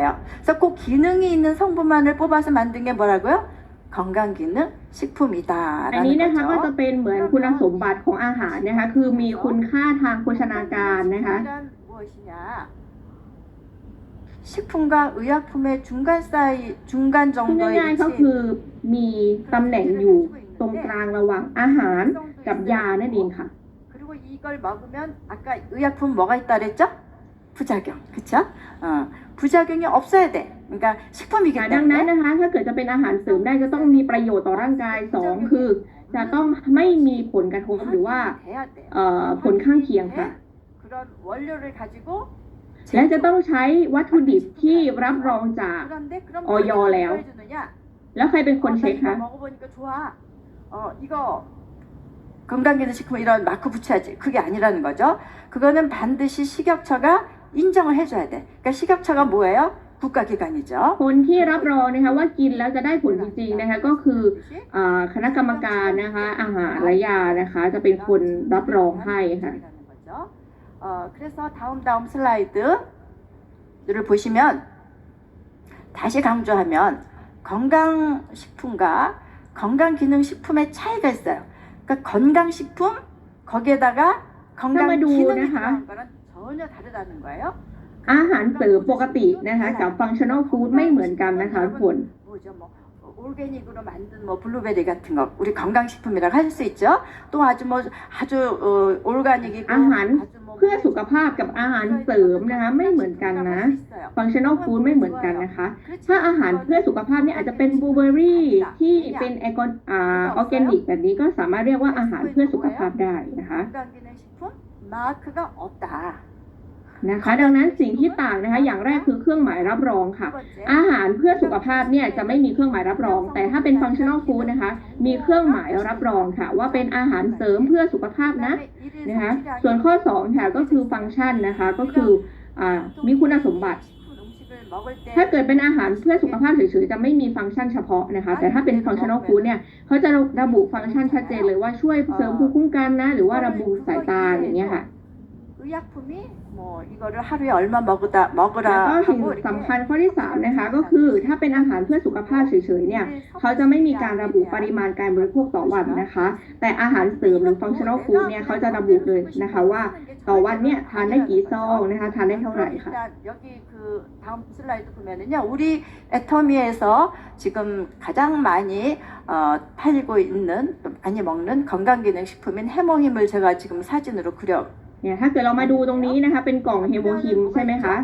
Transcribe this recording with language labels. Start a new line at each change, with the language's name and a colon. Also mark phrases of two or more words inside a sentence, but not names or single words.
Korean: 그래서 꼭 기능이 있는 성분만을 뽑아서 만든 게 뭐라고요? 건강기능
Thai: อัน
Korean: 식품이다라는
Thai: นี้นะคะก็จะ
Korean: 거죠.
Thai: เป็นเหมือนคุณสมบัติของอาหารนะคะ คือมีคุณค่าทางโภชนาการนะคะ
Korean: 이란 무엇이냐? 식품과 의약품의 중간
Thai: พูด
Korean: 정도의
Thai: ง่ายๆก็คือมีตำแหน่งอยู่ตรงกลางระหว่างอาหารกับยานั่นเองค่ะ
Korean: 그리고 이걸 먹으면 아까 의약품 뭐가 있다 그랬죠? 부작용, 그쵸? 부작용이 없어야 돼. 그러니까 식품이기
Thai: ดังนั้น
Korean: 때문에
Thai: นะคะ ถ้าเกิดจะเป็นอาหารเสริมได้จะต้องมีประโยชน์ต่อร่างกายสองคือ จะต้องไม่มีผลกระทบหรือว่า
Korean: 돼야 돼.
Thai: ผลข้างเคียงค่ะ
Korean: 그런 원료를 가지고
Thai: และจะต้องใช้วัตถุดิบที่รับรองจาก
Korean: 그런데 그럼 어여 누가 레오. 해주느냐?
Thai: แล้วใครเป็นคน
Korean: 나
Thai: เช็ค
Korean: 이거
Thai: คะ
Korean: 먹어보니까 좋아. 이거 건강기능식품 이런 마크 붙여야지. 그게 아니라는 거죠. 그거는 반드시 식약처가 인정을 해줘야 돼. 그러니까 식약처가 뭐예요? 국가기관이죠. คนที่รับรองนะคะว่ากินแล้วจะได้ผลจริงๆนะคะก็คือคณะกรรมการนะคะอาหารและยานะคะจะเป็นคนรับรองให้ค่ะ 그래서 다음 슬라이드를 보시면 다시 강조하면 건강식품과 건강기능식품의 차이가 있어요. 그러니까 건강식품 거기에다가 건강기능이 들어간 거는 전혀 다르다는 거예요. 그
Thai: อาหารเสริมปกตินะคะกับ
English: functional food
Thai: ไม่เหมือนกันนะคะทุกคน
Korean: 뭐죠 뭐 올게닉으로 만든 뭐 블루베리 같은 거 우리 건강식품이라고 할 수 있죠. 또 아주 뭐 아주 올가닉이고
Thai: อาหารเพื่อสุขภาพกับอาหารเสริมนะคะไม่เหมือนกันนะ
English: functional food
Thai: ไม่เหมือนกันนะคะ ถ้าอาหารเพื่อสุขภาพเนี่ยอาจจะเป็นบลูเบอร์รี่ที่เป็นออร์แกนิกแบบนี้ก็สามารถเรียกว่าอาหารเพื่อสุขภาพได้นะคะ
Korean: 건강기능식품 마크가 없다.
Thai: นะคะดังนั้นสิ่งที่ต่างนะคะอย่างแรกคือเครื่องหมายรับรองค่ะ อาหารเพื่อสุขภาพเนี่ยจะไม่มีเครื่องหมายรับรอง แต่ถ้าเป็น
English: functional food
Thai: นะคะมีเครื่องหมายรับรองค่ะ ว่าเป็นอาหารเสริมเพื่อสุขภาพนะคะส่วนข้อ2ค่ะก็คือฟังก์ชันนะคะก็คือมีคุณสมบัติ ถ้าเกิดเป็นอาหารเพื่อสุขภาพเฉยๆจะไม่มีฟังก์ชันเฉพาะนะคะแต่ถ้าเป็น
English: functional food
Thai: เนี่ยเขาจะระบุฟังก์ชันชัดเจนเลยว่าช่วยเสริมภูมิคุ้มกันนะหรือว่าระบุสายตาอย่างเงี้ยค่ะ
Korean: 의약품이 뭐 이거를 하루에 얼마 먹으라
Thai: แล้วก็สิ่ง
Korean: 하고
Thai: สำคัญข้อที่3นะคะก็คือถ้าเป็นอาหารเพื่อสุขภาพเฉยๆเนี่ยเขาจะไม่มีการระบุปริมาณการบริโภคต่อวันนะคะ แต่อาหารเสริมหรือ
English: functional food
Thai: เนี่ยเขาจะระบุเลยนะคะว่าต่อวันเนี่ยทานได้กี่ซองนะคะทานได้เท่าไหร่ค่ะ
Korean: 여기 그 다음 슬라이드 보면은요 우리 애터미에서 지금 가장 많이 팔리고 있는 많이 먹는 건강기능식품인 해모힘을 제가 지금 사진으로 그려
Thai: เนี่ยถ้าเกิดเรามาดูตรงนี้นะคะเป็นกล่องเฮโมฮิมใช่ไหมคะ